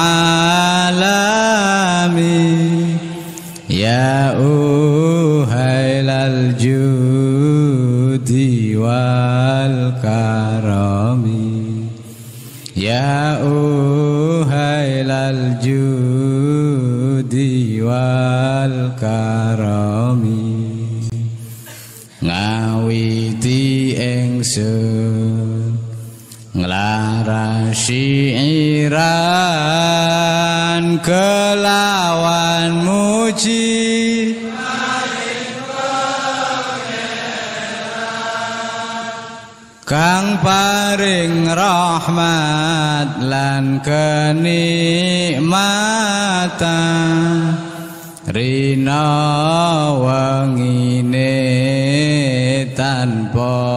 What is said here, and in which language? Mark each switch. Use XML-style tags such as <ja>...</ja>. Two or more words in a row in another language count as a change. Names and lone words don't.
<ar>عالمي يا أهيل الجود والكرم يا أهيل الجود والكرم.</ar> <jv>Ngawiti ingsun nglarasi iran kelawan muji kang paring rahmat lan kenikmatan rina wangine tanpa</jv>